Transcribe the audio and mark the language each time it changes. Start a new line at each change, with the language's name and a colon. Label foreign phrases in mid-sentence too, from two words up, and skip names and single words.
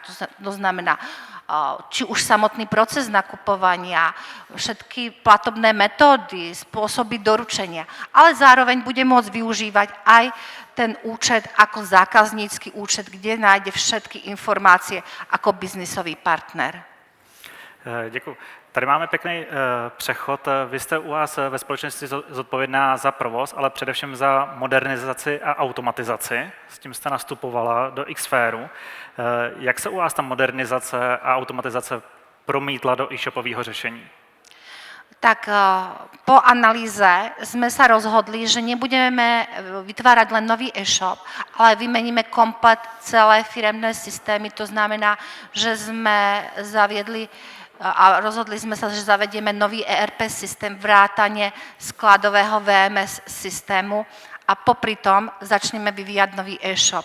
Slovak: To znamená, či už samotný proces nakupovania, všetky platobné metódy, spôsoby doručenia, ale zároveň bude môcť využívať aj ten účet ako zákaznícky účet, kde nájde všetky informácie ako biznisový partner.
Czech: Děkuji. Tady máme pěkný přechod. Vy jste u vás ve společnosti zodpovědná za provoz, ale především za modernizaci a automatizaci. S tím jste nastupovala do Xfairu. Jak se u vás ta modernizace a automatizace promítla do e-shopového řešení?
Slovak: Tak po analýze sme sa rozhodli, že nebudeme vytvárať len nový e-shop, ale vymeníme komplet celé firemné systémy. To znamená, že sme zaviedli a rozhodli sme sa, že zavedieme nový ERP systém, vrátane skladového VMS systému a popri tom začneme vyvíjať nový e-shop.